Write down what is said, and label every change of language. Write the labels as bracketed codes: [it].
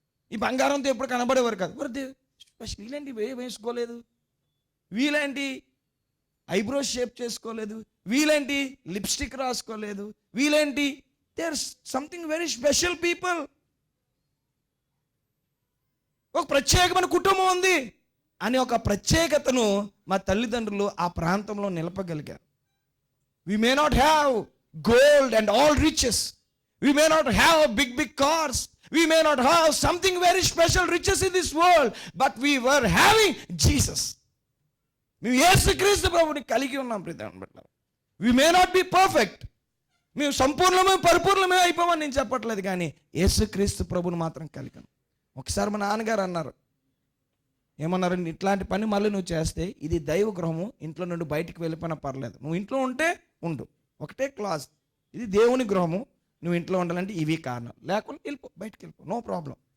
[te] ఈ బంగారంతో ఎప్పుడు కనబడేవారు కాదు. వీళ్ళేంటి వేసుకోలేదు, వీళ్ళేంటి ఐబ్రోస్ షేప్ చేసుకోలేదు, వీళ్ళేంటి లిప్స్టిక్ రాసుకోలేదు, వీళ్ళేంటి [en] They are something very special people. [te] ఒక ప్రత్యేకమైన కుటుంబం ఉంది అని ఒక ప్రత్యేకతను మా తల్లిదండ్రులు ఆ ప్రాంతంలో నిలపగలిగారు. [en] We may not have gold and all riches. We may not have big cars. We may not have something very special riches in this world. But we were having Jesus. [te] మేము యేసుక్రీస్తు ప్రభుని కలిగి ఉన్నాం. ప్రియమైన బిడ్డలారా, [en] we may not be perfect. [te] మేము సంపూర్ణమే పరిపూర్ణమే అయిపోమని నేను చెప్పట్లేదు, కానీ యేసుక్రీస్తు ప్రభుని మాత్రం కలిగి ఉన్నాం. ఒకసారి మా నాన్నగారు అన్నారు, ఏమన్నారు, ఇట్లాంటి పని మళ్ళీ నువ్వు చేస్తే ఇది దైవ గృహము, ఇంట్లో నుండి బయటికి వెళ్ళిపోయినా పర్లేదు, నువ్వు ఇంట్లో ఉంటే ఉండు, ఒకటే క్లాస్, ఇది దేవుని గృహము, నువ్వు ఇంట్లో ఉండాలంటే ఇవి కారణం, లేకుండా వెళ్ళిపో, బయటికి వెళ్ళిపో, నో ప్రాబ్లం.